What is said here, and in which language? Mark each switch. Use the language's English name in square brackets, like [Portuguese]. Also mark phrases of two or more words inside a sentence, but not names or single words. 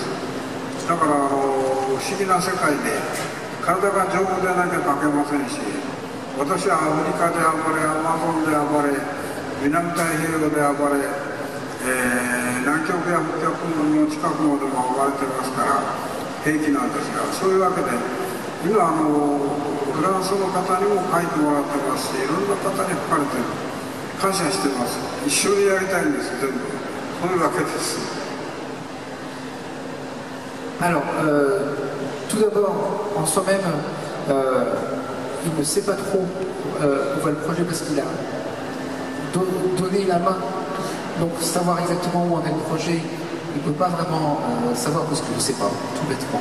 [Japanese] だから不思議な世界で体が丈夫でなきゃ描けませんし、私はアフリカで暴れ、アマゾンで暴れ、南太平洋で暴れ、南極や北極の近くまでも暴れてますから平気なんですが、そういうわけで今フランスの方にも描いてもらってますし、いろんな方に描かれてる。感謝してます。一緒にやりたいんです、全部。そういうわけです。 [French] Alors, tout d'abord, en soi-même, il ne sait pas trop où va le projet parce qu'il a donné la main. Donc, savoir exactement où en est le projet, il ne peut pas vraiment savoir parce qu'il ne sait pas, tout bêtement.